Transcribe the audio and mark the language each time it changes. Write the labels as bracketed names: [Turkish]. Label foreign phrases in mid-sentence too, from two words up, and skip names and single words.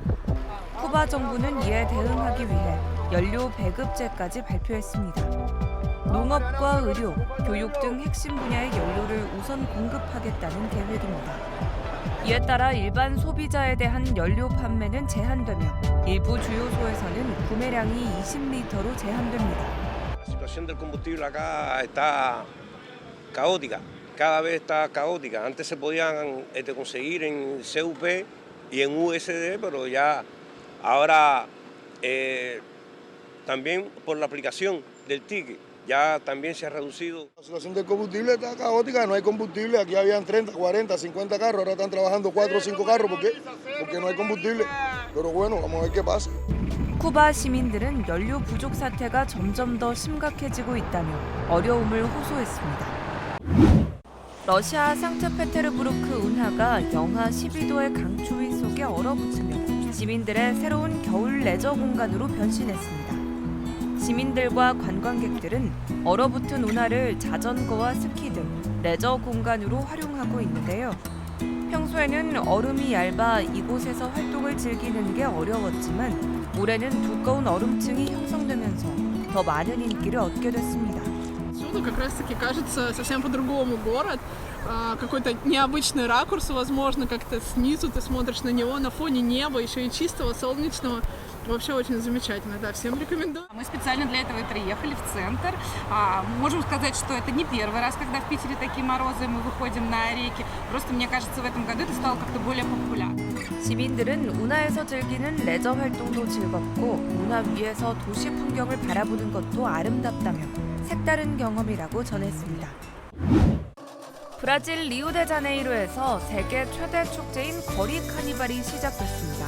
[Korean] 쿠바 정부는 이에 대응하기 위해 연료 배급제까지 발표했습니다. 농업과 의료, 교육 등 핵심 분야의 연료를 우선 공급하겠다는 계획입니다. 이에 따라 일반 소비자에 대한 연료 판매는 제한되며 일부 주유소에서는 구매량이 20리터로 제한됩니다. [Spanish] La situación del combustible acá está caótica, cada vez está caótica. Antes se podían conseguir en CUP y en USD, pero ya ahora también por la aplicación del ticket. Ya también se ha reducido. La situación del combustible está caótica, no hay combustible. Aquí habían 30, 40, 50 carros, ahora están trabajando 4 o 5 carros porque no hay combustible. Pero bueno, vamos a ver qué pasa. [Korean] 쿠바 시민들은 연료 부족 사태가 점점 더 심각해지고 있다며 어려움을 호소했습니다. 러시아 상트페테르부르크 운하가 영하 12도의 강추위 속에 얼어붙으며 시민들의 새로운 겨울 레저 공간으로 변신했습니다. 시민들과 관광객들은 얼어붙은 운하를 자전거와 스키 등 레저 공간으로 활용하고 있는데요. 평소에는 얼음이 얇아 이곳에서 활동을 즐기는 게 어려웠지만 올해는 두꺼운 얼음층이 형성되면서 더 많은 인기를 얻게 됐습니다. [Russian] Отсюда как раз-таки кажется совсем по-другому город, какой-то необычный ракурс, возможно, как-то снизу ты смотришь на него, на фоне неба, еще и чистого, солнечного. Вообще очень замечательно, да, всем рекомендую. Мы специально для этого и приехали в центр. Можем сказать, что это не первый раз, когда в Питере такие морозы, мы выходим на реки. Просто, мне кажется, в этом году это стало как-то более популярно. [Korean] 시민들은 운하에서 즐기는 레저 활동도 즐겁고 운하 위에서 도시 풍경을 바라보는 것도 아름답다며 색다른 경험이라고 전했습니다. 브라질 리우데자네이루에서 세계 최대 축제인 거리 카니발이 시작됐습니다.